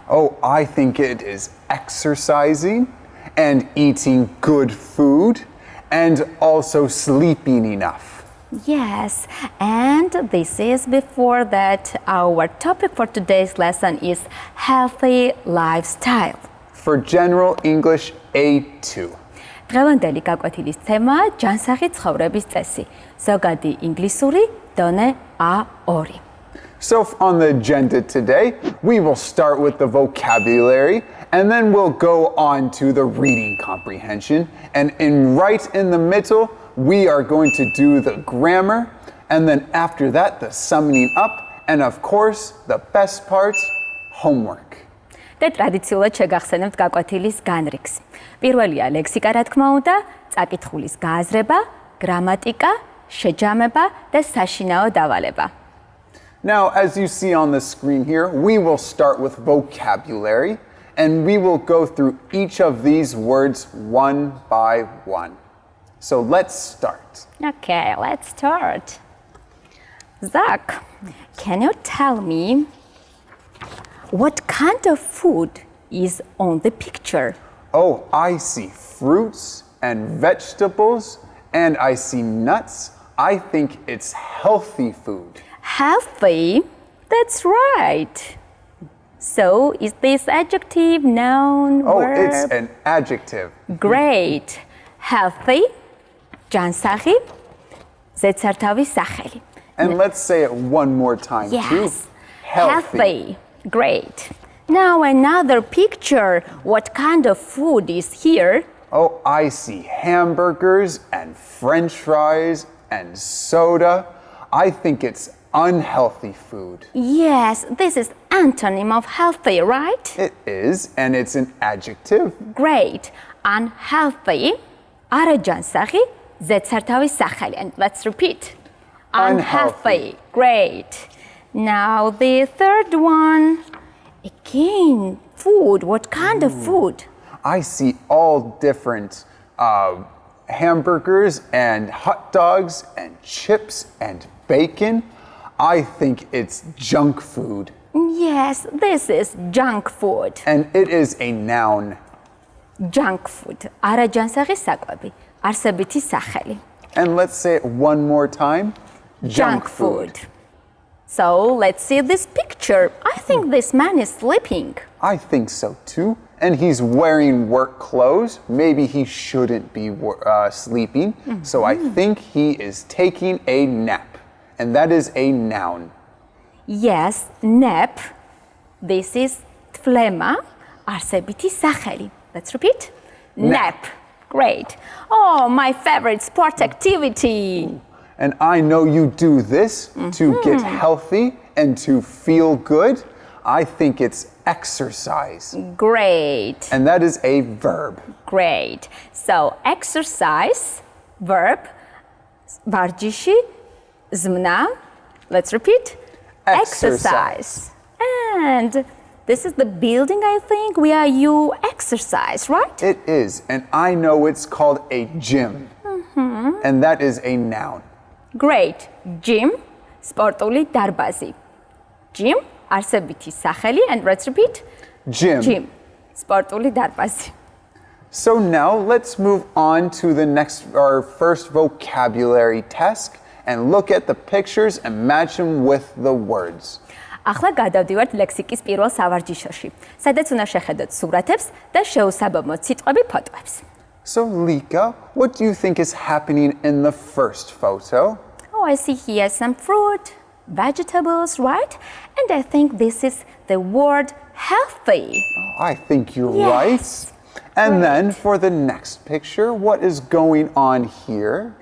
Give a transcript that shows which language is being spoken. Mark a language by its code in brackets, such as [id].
[en] Oh, I think it is exercising and eating good food and also sleeping enough. Yes, and this is before that our topic for today's lesson is healthy lifestyle. For General English A2. [ka] დღევანდელი გაკვეთილის თემა ჯანსაღი ცხოვრების წესი. ზოგადი ინგლისური დონე A2. [en] So on the agenda today, we will start with the vocabulary and then we'll go on to the reading comprehension. And right in the middle, we are going to do the grammar, and then after that, the summing up, and of course, the best part, homework. [ka] და ტრადიციულად შეგახსენებთ გაკვეთილის განრიგს. პირველია ლექსიკა, რა თქმა უნდა, წაკითხulis გააზრება, გრამატიკა, შეჯამება და საშინაო დავალება. [en] Now, as you see on the screen here, we will start with vocabulary, and we will go through each of these words one by one. So let's start. Okay, let's start. Zach, can you tell me what kind of food is on the picture? Oh, I see fruits and vegetables, and I see nuts. I think it's healthy food. Healthy? That's right. So, is this adjective, noun, Oh, verb? it's an adjective. Great. [ka] Healthy, ჯანსაღი, ზედსართავის სახელი. [en] And let's say it one more time too. Yes. Healthy. Great. Now another picture. What kind of food is here? Oh, I see hamburgers and French fries and soda. I think it's unhealthy food. Yes, this is antonym of healthy, right? It is, and it's an adjective. Great. [ka] Unhealthy, არაჯანსაღი, ზედსართავის სახელი. [en] And let's repeat. Unhealthy. Great. Now the third one. Again, food. What kind of food? I see all different hamburgers and hot dogs and chips and bacon. I think it's junk food. Yes, this is junk food. And it is a noun. [ka] Junk food. არაჯანსაღი საკვები. არსებითი სახელი. [en] And let's say it one more time. Junk food. So let's see this picture. I think this man is sleeping. I think so too. And he's wearing work clothes. Maybe he shouldn't be sleeping. So I think he is taking a nap. And that is a noun. Yes, nap. This is [ka] თვლემა, არსებითი სახელი. [en] Let's repeat. Nap. Great. Oh, my favorite sport activity. And I know you do this to get healthy and to feel good. I think it's exercise. Great. And that is a verb. Great. So exercise, verb, [ka] ვარჯიში, ზმნა. [en] Let's repeat. Exercise. And this is the building, I think, where you exercise, right? It is. And I know it's called a gym. And that is a noun. Great. [ka] Gym, სპორტული დარბაზი. [en] Gym, [ka] არსებითი სახელი, [en] and let's repeat. Gym. [ka] Gym, სპორტული დარბაზი. [en] So now let's move on to our first vocabulary test and look at the pictures and match them with the words. [ka] ახლა გადავდივართ ლექსიკის პირველ სავარჯიშოში, სადაც უნდა შეხედოთ სურათებს და შეუსაბამო სიტყვები ფოტოებს. [en] So Lika, what do you think is happening in the first photo? Oh, I see here some fruit, vegetables, right? And I think this is the word healthy. I think you're Yes. right. And Right. then for the next picture, what is going on here?